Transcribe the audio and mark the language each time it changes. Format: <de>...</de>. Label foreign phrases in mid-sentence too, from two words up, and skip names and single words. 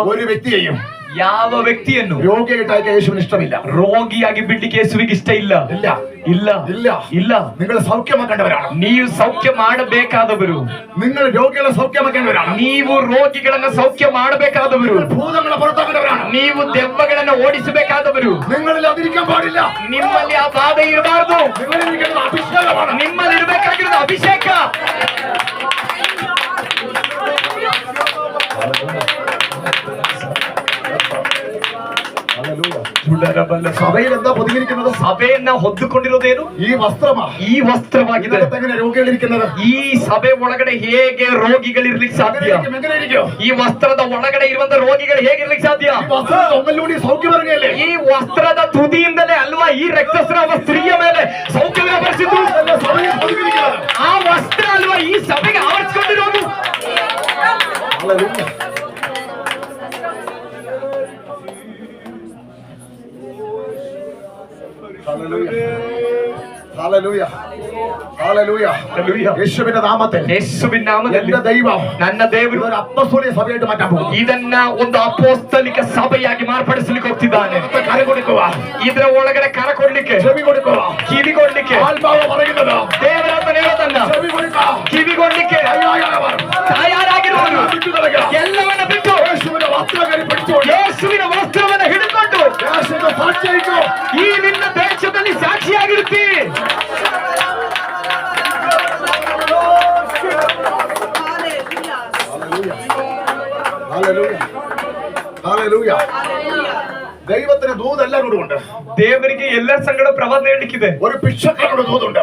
<ml>ഒരു വ്യക്തിയെയും</ml> <kn>ಯಾವ ವ್ಯಕ್ತಿಯನ್ನು</kn> <ml>രോഗിയായിട്ട് യേശുവിന് ഇഷ്ടമില്ല.</ml> <kn>ರೋಗಿಯಾಗಿ ಬಿಡ್ಲಿಕ್ಕೆ ಯೇಸುವಿಗೆ ಇಷ್ಟ ಇಲ್ಲ.</kn> <ml>ഇല്ല,</ml> <kn>ಇಲ್ಲ,</kn> <ml>ഇല്ല,</ml> <kn>ಇಲ್ಲ.</kn> <ml>നിങ്ങൾ സൗഖ്യമാക്കേണ്ടവരാണ്.</ml> <kn>ನೀವು ಸೌಖ್ಯ ಮಾಡಬೇಕಾದವರು,</kn> <ml>നിങ്ങൾ രോഗികളെ സൗഖ്യമാക്കേണ്ടവരാണ്.</ml> <kn>ನೀವು ರೋಗಿಗಳನ್ನ ಸೌಖ್ಯ ಮಾಡಬೇಕಾದವರು,</kn> <ml>ഭൂതങ്ങളെ പുറത്താക്കേണ്ടവരാണ്.</ml> <kn>ನೀವು ದೆವ್ವಗಳನ್ನ ಓಡಿಸಬೇಕಾದವರು.</kn> <ml>നിങ്ങളിൽ അതിരിക്കാൻ പാടില്ല.</ml> <kn>ನಿಮ್ಮಲ್ಲಿ ಆ ಬಾಧೆ ಇರಬಾರದು.</kn> <ml>നിങ്ങളിരിക്കുന്ന അഭിഷേകമാണ്.</ml> <kn>ನಿಮ್ಮಲ್ಲಿ ಇರಬೇಕಾಗಿರೋದು ಅಭಿಷೇಕ.</kn> <ml>സഭയിൽ എന്താ പൊതിഞ്ഞിരിക്കുന്നത്?</ml> <kn>ಸಭೆಯನ್ನ ಹೊದ್ದುಕೊಂಡಿರೋದೇನು?</kn> <ml>ഈ വസ്ത്രമാ.</ml> <kn>ಈ ವಸ್ತ್ರವಾಗಿದೆ.</kn> <ml>ഇതിനകത്ത് എങ്ങനെ രോഗികളിരിക്കുന്നത്?</ml> <kn>ಈ ಸಭೆ ಒಳಗಡೆ ಹೇಗೆ ರೋಗಿಗಳಿರ್ಲಿಕ್ಕೆ ಸಾಧ್ಯ?</kn> <ml>എങ്ങനെയിരിക്കും?</ml> <kn>ಈ ವಸ್ತ್ರದ ಒಳಗಡೆ ಇರುವಂತ ರೋಗಿಗಳು ಹೇಗಿರ್ಲಿಕ್ಕೆ ಸಾಧ್ಯ?</kn> <ml>ഈ വസ്ത്രം തൊങ്ങലിലൂടെ സൗഖ്യം ഇറങ്ങിയല്ലേ?</ml> <kn>ಈ ವಸ್ತ್ರದ ತುದಿಯಿಂದಲೇ ಅಲ್ವಾ ಈ ರಕ್ತಸ್ರಾವ ಸ್ತ್ರೀಯ ಮೇಲೆ ಸೌಖ್ಯ ವ್ಯಾಪರಿಸಿದ್ದು.</kn> <ml>സഭയിൽ പൊതിഞ്ഞിരിക്കുന്നത്.</ml> <kn>ಆ ವಸ್ತ್ರ ಅಲ್ವಾ ಈ ಸಭೆಗೆ ಆವರಿಸಿಕೊಂಡಿರೋದು.</kn> <ml>ഹല്ലേലൂയ. ഹല്ലേലൂയ. ഹല്ലേലൂയ. യേശുവിന്റെ നാമത്തിൽ</ml> <kn>ಯೇಸುವಿನ ನಾಮದಲ್ಲಿ</kn> <ml>എന്റെ ദൈവം</ml> <kn>ನನ್ನ ದೇವರು</kn> <ml>ഒരു അപ്പസ്തോലിക സഭയായിട്ട് മാറ്റാൻ പോകുന്നു.</ml> <kn>ಇದನ್ನ ಒಂದು ಅಪೊಸ್ತಲಿಕ ಸಭೆಯಾಗಿ ಮಾರ್ಪಡಿಸಲಿಕ್ಕೆ ಹೋಗ್ತಿದ್ದಾನೆ.</kn> <ml>കര കൊടുക്കുക,</ml> <kn>ಇದರ ಒಳಗಡೆ ಕರ ಕೊಡ್ಲಿಕ್ಕೆ,</kn> <ml>ചെവി കൊടുക്കുക,</ml> <kn>ಕಿವಿ ಕೊಡ್ಲಿಕ್ಕೆ,</kn> <ml>ആത്മാവ് പറയുന്നത്</ml> <kn>ದೇವರಾತ್ಮ ಹೇಳೋದನ್ನ</kn> <ml>ചെവി കൊടുക്കുക,</ml> <kn>ಕಿವಿ ಕೊಡ್ಲಿಕ್ಕೆ</kn> <ml>തയ്യാറായവർ</ml> <kn>ತಯಾರಾಗಿರುವುದು</kn> <ml>വിട്ടുകളയുക.</ml> <kn>ಎಲ್ಲವನ್ನ ಬಿಟ್ಟು</kn> <ml>യേശുവിന്റെ വസ്ത്രകരി പിടിച്ചുകൊണ്ട്</ml> <kn>ಯೇಸುವಿನ ವಸ್ತ್ರವನ್ನ ಹಿಡಿದುಕೊಂಡು</kn> <ml>യേശുവിന്റെ സാക്ഷിയായിക്കോ.</ml> <kn>ಈ ನಿನ್ನ ದೇಶದಲ್ಲಿ ಸಾಕ್ಷಿಯಾಗಿರುತ್ತಿ.</kn> <ml>ഹല്ലേലൂയ. ഹല്ലേലൂയ. ദൈവത്തിന് ദൂതെല്ലാം കൂടെ ഉണ്ട്.</ml> <kn>ದೇವರಿಗೆ ಎಲ್ಲರ ಸಂಗಡ ಪ್ರವಾದನೆ ಹೇಳಲಿಕ್ಕಿದೆ.</kn> <ml>ഒരു ഭിക്ഷക്കാരനോട് ദൂതുണ്ട്.</ml>